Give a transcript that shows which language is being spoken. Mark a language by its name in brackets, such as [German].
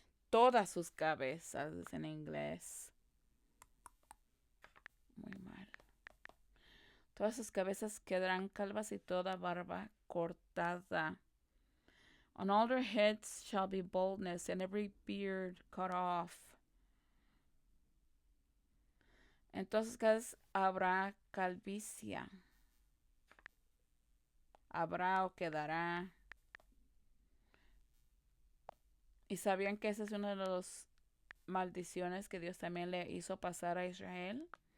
[Spanish] Todas sus cabezas en inglés. Muy mal. Todas sus cabezas quedarán calvas y toda barba cortada. [English] On all their heads shall be baldness, and every beard cut off. [Spanish] En todas sus cabezas habrá calvicie. Habrá o quedará. ¿Y sabían que esa es una de las maldiciones que Dios también le hizo pasar a Israel?